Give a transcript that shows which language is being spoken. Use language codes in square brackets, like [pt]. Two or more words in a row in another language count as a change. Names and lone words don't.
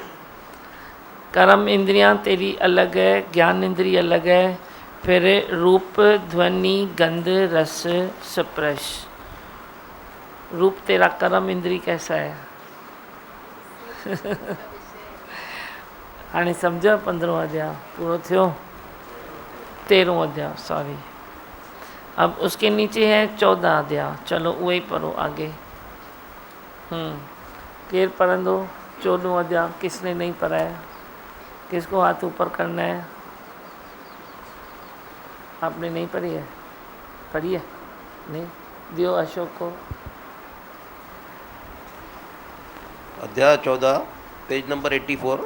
[hi] कर्म इंद्रियां तेरी अलग है, ज्ञान इंद्रिय अलग है। फिर रूप, ध्वनि, गंध, रस, स्पर्श। रूप तेरा कर्म इंद्रिय कैसा है? [sd] हाणे समझो 15वां अध्याय पूरो थियो। [hi] 13वां अध्याय, सॉरी। अब उसके नीचे है 14 अध्याय। चलो वही पढ़ो आगे। [sd] केर पढ़ंदो 14वां अध्याय? [hi] किसने नहीं पढ़ा है? किसको हाथ ऊपर करना है? आपने नहीं पढ़ी है? पढ़ी है? नहीं, दियो अशोक को। अध्याय 14, पेज नंबर 84।